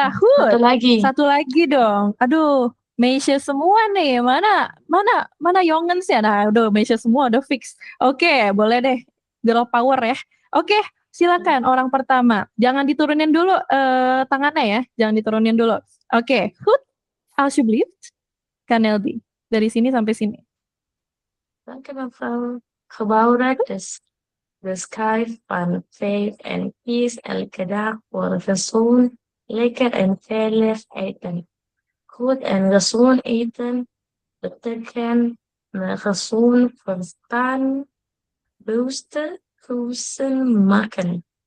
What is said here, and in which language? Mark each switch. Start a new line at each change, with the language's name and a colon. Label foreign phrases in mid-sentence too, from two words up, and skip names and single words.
Indonesian: Satu lagi dong. Aduh, Meisha semua nih. Mana Yongens ya? Nah, udah Meisha semua udah fix. Oke, boleh deh.
English: Girl power
Indonesian: ya. Oke, silakan orang pertama. Jangan diturunin dulu tangannya ya. Jangan diturunin dulu. Oke,
Dutch: goed. Alsjeblieft.
Indonesian: Kaneldi. Dari sini sampai sini.
Dutch: Dank u mevrouw. Gebouwd de schijf van 5 en kies elke dag voor gezond, lekker en veilig eten. Goed en gezond eten betekent gezond verstand, bewuste keuze maken.